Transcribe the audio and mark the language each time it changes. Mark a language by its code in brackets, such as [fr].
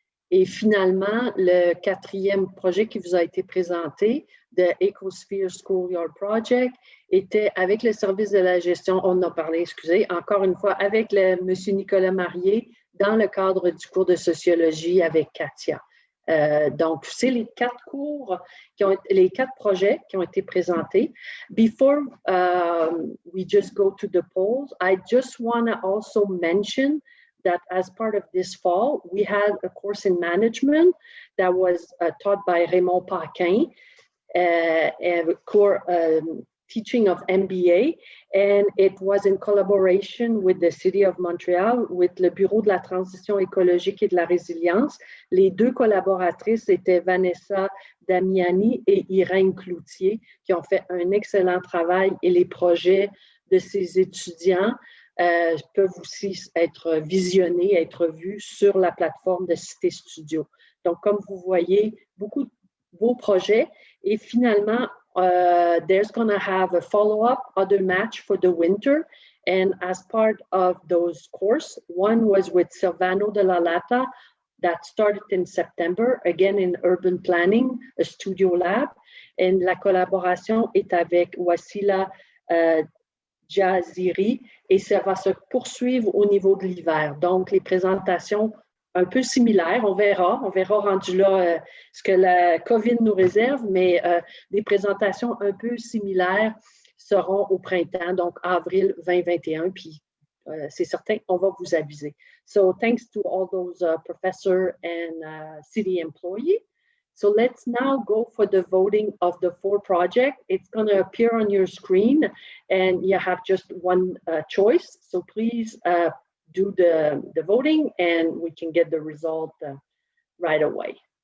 [fr] Et finalement, le 4e projet qui vous a été présenté, de Ecosphere Schoolyard Project, était avec le service de la gestion, on en a parlé, excusez, encore une fois, avec M. Nicolas Marié, dans le cadre du cours de sociologie avec Katia. Donc, c'est les 4 cours, les 4 projets qui ont été présentés. [en] Before we just go to the polls, I just want to also mention that as part of this fall, we had a course in management that was taught by Raymond Paquin, a course teaching of MBA, and it was in collaboration with the City of Montreal, with le Bureau de la transition écologique et de la résilience. [fr] Les 2 collaboratrices étaient Vanessa Damiani et Irène Cloutier, qui ont fait un excellent travail, et les projets de ces étudiants peuvent aussi être visionnés, être vus sur la plateforme de CitéStudio. Donc, comme vous voyez, beaucoup de beaux projets. Et finalement, [en] there's going to have a follow-up, other match for the winter. And as part of those courses, one was with Silvano de la Lata that started in September, again in urban planning, a studio lab. [fr] Et la collaboration est avec Wasila Jaziri et ça va se poursuivre au niveau de l'hiver. Donc, les présentations un peu similaires, on verra rendu là ce que la COVID nous réserve, mais des présentations un peu similaires seront au printemps, donc avril 2021, puis c'est certain, on va vous aviser. [en] So, thanks to all those professors and city employees. So let's now go for the voting of the 4 projects. It's going to appear on your screen and you have just one choice. So please do the voting and we can get the result right away.